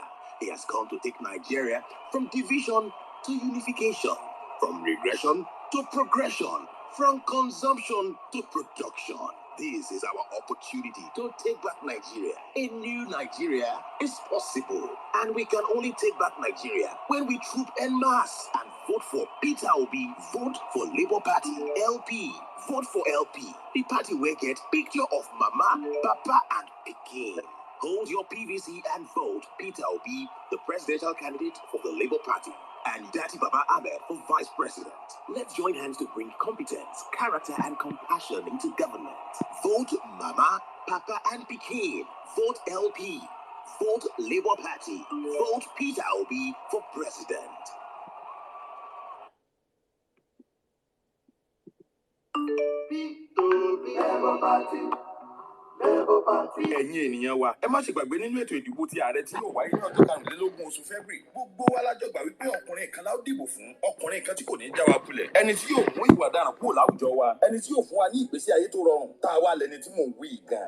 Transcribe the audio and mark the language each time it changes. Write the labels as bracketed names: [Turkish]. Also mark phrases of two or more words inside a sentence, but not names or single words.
[English] He has come to take Nigeria from division to unification, from regression to progression, from consumption to production. This is our opportunity to take back Nigeria. A new Nigeria is possible. And we can only take back Nigeria when we troop en masse and vote for Peter Obi. Vote for Labour Party, LP. Vote for LP. The party will get picture of Mama, Papa, and Pikin. Hold your PVC and vote Peter Obi, the presidential candidate for the Labour Party, and Daddy Baba Ahmed for vice president. Let's join hands to bring competence, character, and compassion into government. Vote Mama, Papa, and Pikin. Vote LP. Vote Labour Party. Vote Peter Obi for president. Labour Party. [Yoruba] Ẹ̀yin ènìyàn wa, ẹ má ṣe gbàgbé nínú ètò ìdìbò ti ààrẹ tí yóò wáyé ní ọjọ́ 25 oṣù February. Gbogbo wa la jọ gbà wípé ọkùnrin kan la ó dìbò fún, ọkùnrin kan tí kò ní já wa kulẹ̀, ẹni tí yóò mú ìwà ọ̀daràn kúrò láwùjọ wa, ẹni tí yóò fún wa ní ìgbésí ayé tó rọrùn. Tá a wá lẹni tí mò ń wí gan.